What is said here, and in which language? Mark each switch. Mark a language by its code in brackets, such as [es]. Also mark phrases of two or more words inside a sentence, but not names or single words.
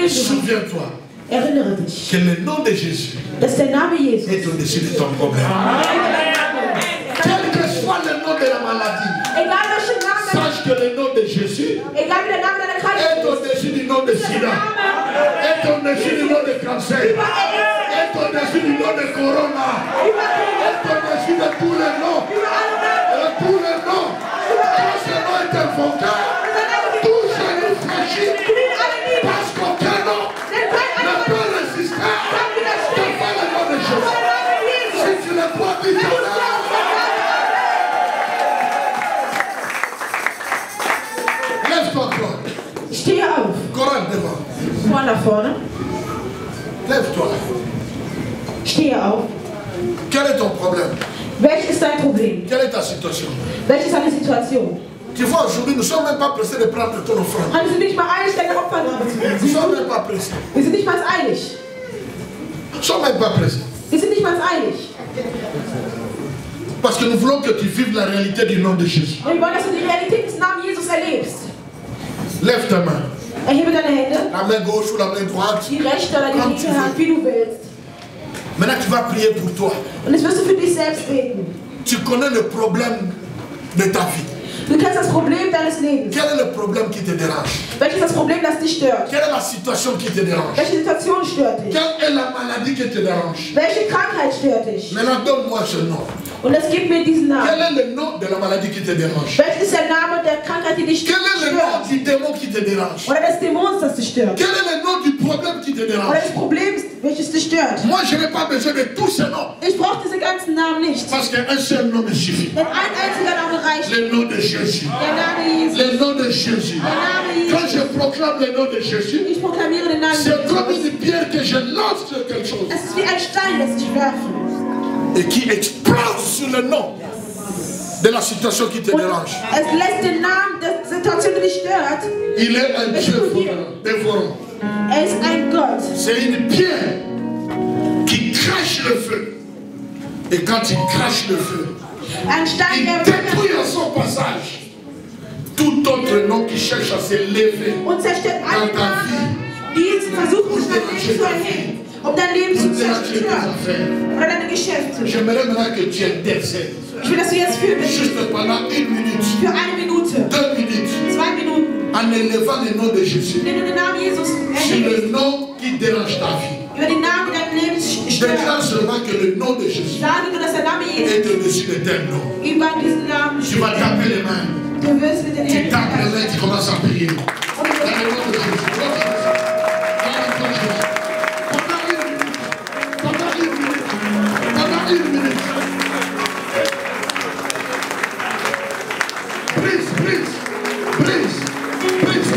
[fr] Souviens-toi [de] Erinnere dich, [fr] que le nom de Jésus [de] dass der Name Jesus, [fr] est au-dessus de ton problème. Quel que soit le nom de la maladie, [de] egal welchen Namen, [fr] sache que le nom de Jésus [de] egal wie der Name deiner Krankheit [fr] est au-dessus du nom de Sida, est au-dessus du nom de cancer, est au-dessus du nom de Corona, est au-dessus de tous les noms, tous les noms. Quand ce nom est invoqué, tout genou fléchit, parce qu'aucun nom ne peut résister devant le nom de Jésus. Si tu le crois, dis lève-toi, Coran. [de] Stehe auf. [fr] Coran devant. [de] Vorne nach vorne. [fr] Lève-toi. [de] Stehe auf. [fr] Quel est ton problème? [de] Welches ist dein Problem? [fr] Quelle est ta situation? [de] Welche ist deine Situation? [fr] Tu vois, aujourd'hui, nous ne sommes même pas pressés de prendre ton offrande. [de] Wir sind nicht mal eilig, deine Opfergabe zu [fr] Nous ne [de] geben. [fr] sommes même pas pressés. [de] Wir sind nicht mal eilig. [fr] Nous ne sommes même pas pressés. [de] Wir sind nicht mal eilig. [fr] Parce que nous voulons que tu vives la réalité du nom de Jésus. [de] Und wir wollen, dass du die Realität des Namens Jesus erlebst. [fr] Lève ta main. [de] Erhebe deine Hände, [fr] La main gauche ou la main droite. [de] die rechte oder die [fr] Comme tu [de] linke Hand, [fr] veux. [de] wie du willst. [fr] Maintenant, tu vas prier pour toi. [de] Und jetzt wirst du für dich selbst beten. [fr] Tu connais le problème de ta vie. [de] Du kennst das Problem deines Lebens. [fr] Quel est le problème qui te dérange? [de] Welches ist das Problem, das dich stört? [fr] Quelle est la situation qui te dérange? [de] Welche Situation stört dich? [fr] Quelle est la maladie qui te dérange? [de] Welche Krankheit stört dich? [fr] Maintenant, donne-moi ce nom. [de] Und es gibt mir diesen [fr] Quel [de] Namen. [fr] est le nom de la maladie qui te dérange? [de] Welches ist der Name der Krankheit, die dich [fr] Quel est le nom [de] stört? [fr] du démon qui te dérange? [de] Oder des Dämons, das dich stört? [fr] Quel est le nom du problème qui te dérange? [de] Oder des Problems, welches dich stört? [fr] Moi, je n'ai pas besoin de tous ces noms. [de] Ich brauche diese ganzen Namen nicht. [fr] Parce qu'un seul nom me suffit. [de] Denn ein einziger Name reicht. [fr] Le nom de Jésus. [de] Der Name Jesus. [fr] Le nom de Jésus. [de] Der Name [fr] Quand [de] Jesus. [fr] je proclame le nom de Jésus, [de] Ich proklamiere den Namen [fr] c'est comme [de] Jesus. [fr] une pierre que je lance sur quelque chose [de] Es ist wie ein Stein, das ich werfe. [fr] et qui explose sur le nom de la situation qui te [de] Und [fr] dérange. [de] es lässt den Namen der Situation, die dich stört. [fr] Il est un Dieu dévorant. [de] Er ist ein Gott. [fr] C'est une pierre qui crache le feu. Et quand il crache le feu, [de] Ein Stein, [fr] il [de] der [fr] détruit à son passage tout autre nom qui cherche à s'élever. [de] und zerstört alle Namen, die versuchen, sich dein Leben zu erheben, um dein Leben zu zerstören oder deine Geschäfte. [fr] J'aimerais maintenant que tu intercèdes. [de] Ich will, dass du jetzt [fr] Juste pendant 1 minute, [de] für 1 Minute, [fr] 2 minutes, [de] 2 Minuten, [fr] en élevant le nom de Jésus. [de] indem du den Namen Jesus [fr] C'est [de] erhebst, [fr] le nom qui dérange ta vie. [de] über den Namen, der dein Leben stört. [fr] Déclare seulement que le nom de Jésus [de] Sage nur, dass der Name Jesus [fr] est au-dessus de tes noms. [de] über diesen Namen [fr] Tu vas [de] steht. [fr] taper les mains. [de] Du wirst mit den [fr] Tu [de] Händen [fr] tapes les [de] klatschen. [fr] mains, tu commences à prier. Dans le nom de Jésus. Pendant 1 minute. Pendant 1 minute. Pendant 1 minute. Brise.